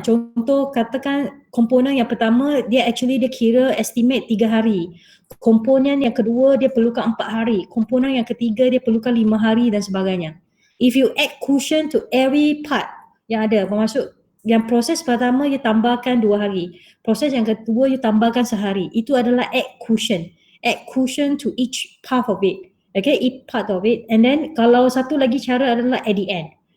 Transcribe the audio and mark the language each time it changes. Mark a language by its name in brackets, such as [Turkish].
[Malay] Contoh katakan komponen yang pertama dia kira estimate 3 hari. Komponen yang kedua dia perlukan 4 hari. Komponen yang ketiga dia perlukan 5 hari dan sebagainya. [English] If you add cushion to every part [Malay] yang ada, bermaksud yang proses pertama you tambahkan 2 hari. Proses yang kedua you tambahkan sehari. Itu adalah add cushion. [English] Add cushion to each part of it. Okay, each part of it. And then [Malay] kalau satu lagi cara adalah [English] at the end.